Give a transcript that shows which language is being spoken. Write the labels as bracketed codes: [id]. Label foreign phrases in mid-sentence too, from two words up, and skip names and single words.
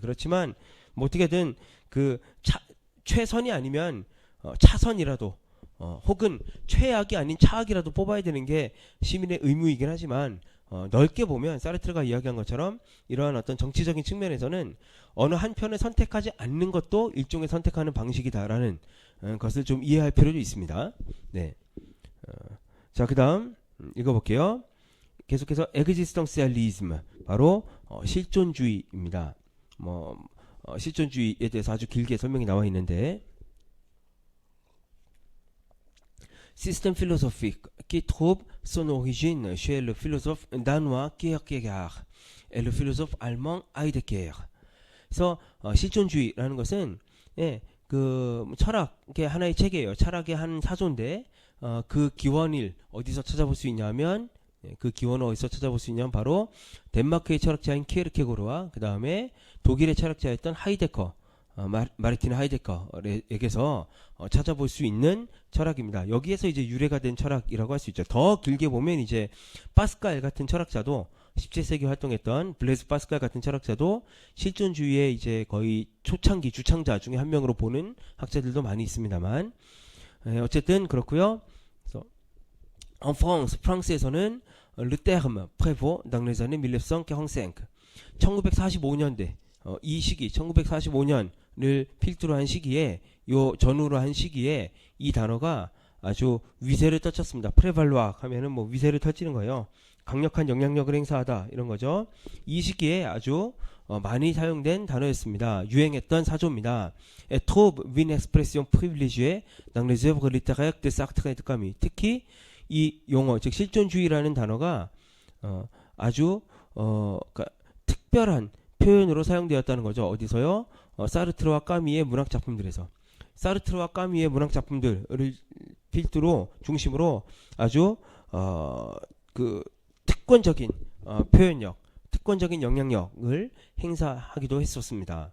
[ko] 그렇지만 뭐 어떻게든 그 최선이 아니면 차선이라도 혹은 최악이 아닌 차악이라도 뽑아야 되는 게 시민의 의무이긴 하지만 넓게 보면 사르트르가 이야기한 것처럼 이러한 어떤 정치적인 측면에서는 어느 한 편을 선택하지 않는 것도 일종의 선택하는 방식이다라는 것을 좀 이해할 필요도 있습니다. 네. 자, 그다음 읽어볼게요. 계속해서 existentialism 바로 실존주의입니다. 실존주의에 대해서 아주 길게 설명이 나와 있는데 [fr] système philosophique qui trouve son origine chez le philosophe danois Kierkegaard et le philosophe allemand Heidegger. [ko] 그래서 실존주의라는 것은 그 철학의 하나의 체계예요. 철학의 한 사조인데 그 기원을 어디서 찾아볼 수 있냐면 바로 덴마크의 철학자인 키에르케고르와 그 다음에 독일의 철학자였던 하이데커, 마르틴 하이데커에게서 찾아볼 수 있는 철학입니다. 여기에서 이제 유래가 된 철학이라고 할 수 있죠. 더 길게 보면 이제 파스칼 같은 철학자도 17세기 활동했던 블레즈 파스칼 같은 철학자도 실존주의의 이제 거의 초창기 주창자 중에 한 명으로 보는 학자들도 많이 있습니다만 어쨌든 그렇고요. [fr] En France, 프랑스에서는 le terme prévaut dans les années 1945. [ko] 1945년대 이 시기 1945년을 필두로 한 시기에 요 전후로 한 시기에 이 단어가 아주 위세를 떨쳤습니다. prévaloir 하면은 뭐 위세를 떨치는 거예요. 강력한 영향력을 행사하다 이런 거죠. 이 시기에 아주 많이 사용된 단어였습니다. 유행했던 사조입니다. [fr] Et trouve une expression privilégiée dans les œuvres littéraires de Sartre et de Camus. [ko] 특히 이 용어, 즉 실존주의라는 단어가 아주 그러니까 특별한 표현으로 사용되었다는 거죠. 어디서요? 사르트르와 까미의 문학 작품들에서. 사르트르와 까미의 문학 작품들을 필두로 중심으로 아주 그 특권적인 표현력, 특권적인 영향력을 행사하기도 했었습니다.